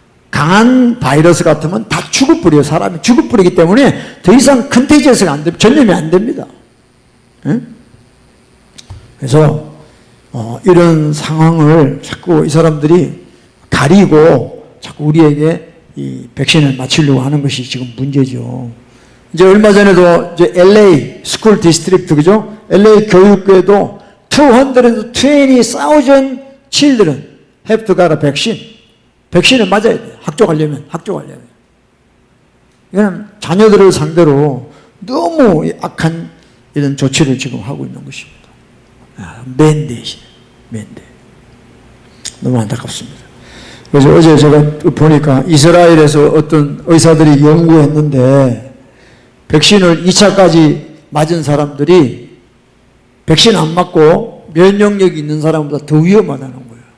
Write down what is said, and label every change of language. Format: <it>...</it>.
<ko>강한 바이러스 같으면 다 죽어버려요. 사람이 죽어버리기 때문에 더 이상 컨테이저스가 안 됩니다. 전염이 안 됩니다. 응? 그래서 이런 상황을 자꾸 이 사람들이 가리고 자꾸 우리에게 이 백신을 맞추려고 하는 것이 지금 문제죠. 이제 얼마 전에도 이제 LA</ko> <en>스쿨 디스트릭트</en> <ko>그죠?</ko> <en>LA 교육계도 220,000 children have to get a vaccine.</en> <ko>백신을 맞아야 돼요. 학교 가려면. 이건 자녀들을 상대로 너무 악한 이런 조치를 지금 하고 있는 것입니다. 맨데이트. 너무 안타깝습니다. 그래서 어제 제가 보니까 이스라엘에서 어떤 의사들이 연구했는데 백신을 2차까지 맞은 사람들이 백신 안 맞고 면역력이 있는 사람보다 더 위험하다는 거예요.</ko>